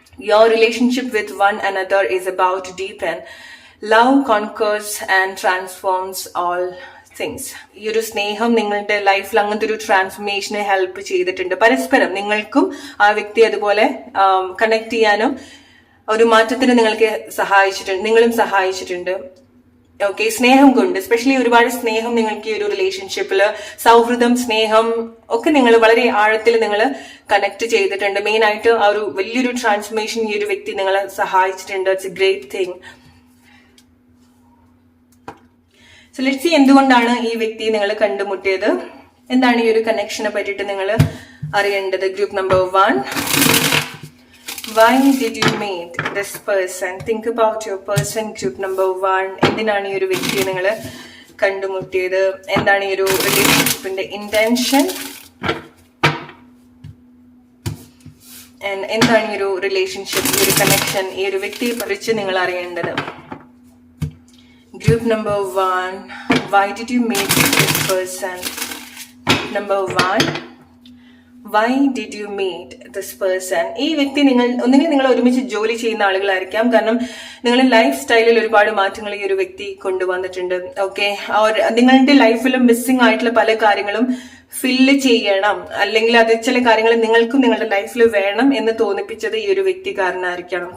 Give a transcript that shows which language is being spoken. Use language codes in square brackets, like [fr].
[en] Your relationship with one another is about to deepen. Love conquers and transforms all things. [ml] ഈ ഒരു സ്നേഹം നിങ്ങളുടെ ലൈഫിൽ അങ്ങനത്തെ ഒരു ട്രാൻസ്ഫോർമേഷനെ ഹെൽപ്പ് ചെയ്തിട്ടുണ്ട്. പരസ്പരം നിങ്ങൾക്കും ആ വ്യക്തി അതുപോലെ കണക്ട് ചെയ്യാനും ഒരു മാറ്റത്തിന് നിങ്ങൾക്ക് സഹായിച്ചിട്ടുണ്ട്, നിങ്ങളും സഹായിച്ചിട്ടുണ്ട്. ഓക്കെ, സ്നേഹം കൊണ്ട്, എസ്പെഷ്യലി ഒരുപാട് സ്നേഹം നിങ്ങൾക്ക് ഈ ഒരു റിലേഷൻഷിപ്പില്, സൗഹൃദം, സ്നേഹം ഒക്കെ നിങ്ങൾ വളരെ ആഴത്തിൽ നിങ്ങൾ കണക്ട് ചെയ്തിട്ടുണ്ട്. മെയിൻ ആയിട്ട് ആ ഒരു വലിയൊരു ട്രാൻസ്ഫോർമേഷൻ ഈ ഒരു വ്യക്തി നിങ്ങളെ സഹായിച്ചിട്ടുണ്ട്. [en] It's a great thing. So let's see [ml] എന്തുകൊണ്ടാണ് ഈ വ്യക്തി നിങ്ങൾ കണ്ടുമുട്ടിയത്, എന്താണ് ഈ ഒരു കണക്ഷനെ പറ്റിയിട്ട് നിങ്ങൾ അറിയേണ്ടത്. [en] Group number 1. Why did you meet this person? Think about your person. Group number 1. [ml] എന്തിനാണ് ഈ ഒരു വ്യക്തിയെ നിങ്ങൾ കണ്ടുമുട്ടിയത്, എന്താണ് ഈ ഒരു റിലേഷൻഷിപ്പിന്റെ ഇന്റൻഷൻ, എന്താണ് ഈ ഒരു റിലേഷൻഷിപ്പ്, ഈ ഒരു കണക്ഷൻ, ഈ ഒരു വ്യക്തിയെ കുറിച്ച് നിങ്ങൾ അറിയേണ്ടത്. [en] Group number 1. Why did you meet this person? Group number 1. Why did you meet this person? [ml] ഈ വ്യക്തി ഒന്നെങ്കിൽ നിങ്ങൾ ഒരുമിച്ച് ജോലി ചെയ്യുന്ന ആളുകളായിരിക്കാം. കാരണം നിങ്ങളുടെ ലൈഫ് സ്റ്റൈലിൽ ഒരുപാട് മാറ്റങ്ങൾ ഈ ഒരു വ്യക്തി കൊണ്ടുവന്നിട്ടുണ്ട്. ഓക്കെ, നിങ്ങളുടെ ലൈഫിൽ മിസ്സിംഗ് ആയിട്ടുള്ള പല കാര്യങ്ങളും ഫില്ല് ചെയ്യണം, അല്ലെങ്കിൽ അത് ചില കാര്യങ്ങൾ നിങ്ങൾക്കും നിങ്ങളുടെ ലൈഫിൽ വേണം എന്ന് തോന്നിപ്പിച്ചത് ഈ ഒരു വ്യക്തി കാരണമായിരിക്കണം.